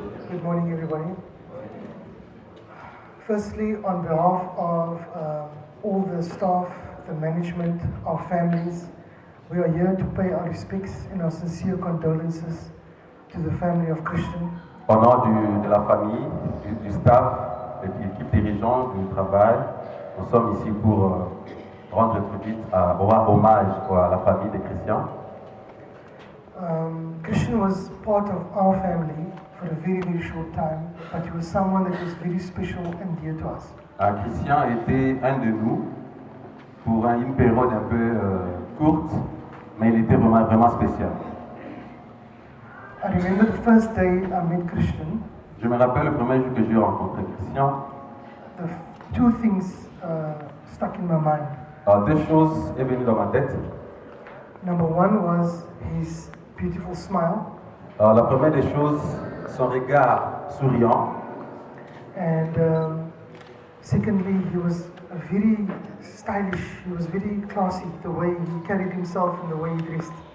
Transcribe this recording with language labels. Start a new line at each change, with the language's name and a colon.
English: Good morning, everybody. Firstly, on behalf of all the staff, the management, our families, we are here to pay our respects and our sincere condolences to the family of Christian.
French: Au nom de la famille, du staff, de l'équipe dirigeante, du travail, nous sommes ici pour rendre hommage à la famille de Christian.
English: Christian was part of our family for a very, very short time, but he was someone that was very special and dear to us.
French: Christian était un de nous pour une période un peu courte, mais il était vraiment, vraiment spécial.
English: I remember the first day I met Christian.
French: Je me rappelle le premier jour que j'ai rencontré Christian.
English: Two things stuck in my mind.
French: Deux choses sont venues dans ma tête.
English: Number one was his beautiful smile.
French: La première des choses, son regard souriant.
English: And secondly, he was very stylish. He was very classy. The way he carried himself and the way he dressed.